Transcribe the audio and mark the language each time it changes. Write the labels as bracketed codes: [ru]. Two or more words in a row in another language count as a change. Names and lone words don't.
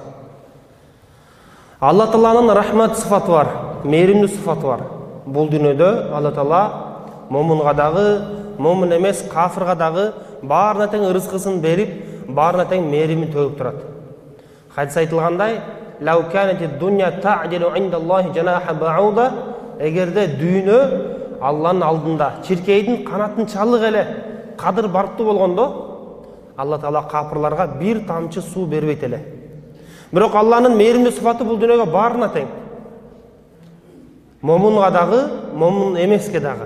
[ky] Алла Тааланын рахмат сыфаты бар, мейримдүү сыфаты бар. Бул дүйнөдө Алла Таала момунга дагы, момун эмес кафирга дагы баарына тең ырыскысын берип, баарына тең мейримин төгүп турат. Хадис айтылгандай, [ar] "لو كانت الدنيا تعدل عند الله جناح بعوضة", [ky] эгерде дүйнө Алланын алдында чиркейдин канатын чалык эле кадыр барктуу болгондо, Алла Таала кафирларга бир тамчы суу бербейт эле. Бирок Алланын мейримдүү сыфаты бул дүйнөгө баарына тең. Момунга дагы, момун эмеске дагы.